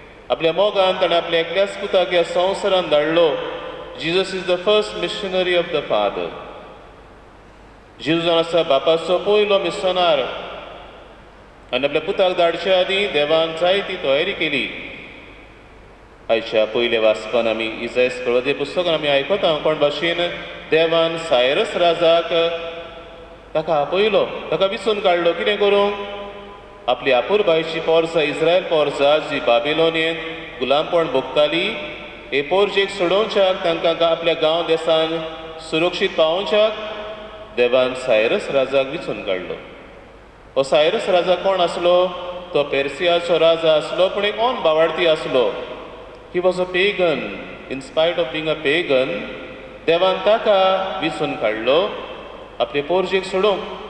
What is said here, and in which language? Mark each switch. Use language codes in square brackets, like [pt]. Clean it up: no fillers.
[kok] आपल्या मोगान ताणें आपल्या एकल्याच पुताक ह्या संवसारान धाडलो. [en] Jesus is the first missionary of the Father. [kok] जेजू आसा बापाचो पयलो मिशनार. आनी आपल्या पुताक धाडच्या आदीं देवान जायती तयारी केली. आयच्या पयले वाचपान आमी इसायास प्रवादी पुस्तकान आमी आयकता कोण भाशेन देवान सायरस राजाक ताका आपयलो, ताका विचून काडलो. कितें करूं? आपली आपुरबायची पोरसां इस्रायल पोरसां जी बाबिलोनियेंत गुलामपण भोगताली हे पोरजेक सोडोवच्याक तांकां आपल्या गांव देसान सुरक्षीत पावोवच्याक देवान सायरस राजाक विचून काडलो. हो सायरस राजा कोण आसलो? तो पेर्सियाचो राजा आसलो, पूण एक ओन बावार्थी आसलो. [en] He was a pagan. In spite of being a pagan [kok] देवान ताका विचून काडलो आपले पोरजेक सोडूंक.